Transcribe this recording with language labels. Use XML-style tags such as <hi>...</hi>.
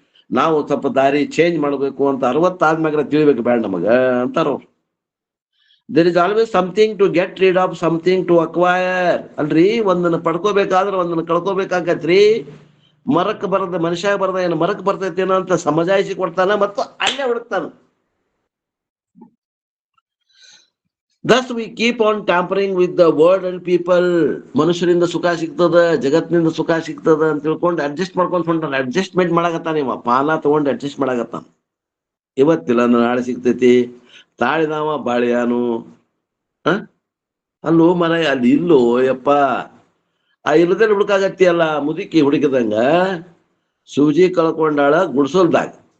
<kn>ನಾವು ಸ್ವಲ್ಪ ದಾರಿ ಚೇಂಜ್ ಮಾಡ್ಬೇಕು ಅಂತ 60 ಆದ್ಮ್ಯಾಗ ತಿಳಿಬೇಕು ಬೇಡ ನಮಗ ಅಂತಾರ.</kn> <en>There is always something to get rid of, something to acquire.</en> <kn>ಅಲ್ರಿ, ಒಂದನ್ನ ಪಡ್ಕೋಬೇಕಾದ್ರೆ ಒಂದನ್ನ ಕಳ್ಕೋಬೇಕಾಗತ್ರಿ. ಮರಕ್ ಬರದ ಮನುಷ್ಯ ಬರದ ಏನು ಮರಕ್ ಬರ್ತೈತೇನೋ ಅಂತ ಸಮಜಾಯಿಸಿ ಕೊಡ್ತಾನ, ಮತ್ತು ಅಲ್ಲೇ ಹುಡುಕ್ತಾನ.</kn> <en>Thus we keep on tampering with the world and people.</en> <kn>ಮನುಷ್ಯರಿಂದ ಸುಖ ಸಿಗ್ತದ, ಜಗತ್ತಿನಿಂದ ಸುಖ ಸಿಗ್ತದ ಅಂತ ತಿಳ್ಕೊಂಡು ಅಡ್ಜಸ್ಟ್ ಮಾಡ್ಕೊಂಡ್ ಹೊಂಟಾನ. ಅಡ್ಜಸ್ಟ್ಮೆಂಟ್ ಮಾಡಾಕತ್ತಾನ ಇವ, ಪಾನ ತಗೊಂಡು ಅಡ್ಜಸ್ಟ್ ಮಾಡಾಕತ್ತಾನ. ಇವತ್ತಿಲ್ಲ ನಾಳೆ ಸಿಗ್ತೈತಿ, ತಾಳಿದಾವ ಬಾಳಿಯಾನು. ಅಲ್ಲೋ ಮರ, ಅಲ್ಲಿ ಇಲ್ಲೋ ಯಪ್ಪ. ಆ ಇಲ್ಲದಲ್ಲಿ ಹುಡುಕಾಗತ್ತಿಯಲ್ಲ, ಮುದುಕಿ ಹುಡುಕಿದಂಗ ಸೂಜಿ ಕಳ್ಕೊಂಡಾಳ ಗುಡ್ಸೋಲ್ದಾಗ.</kn>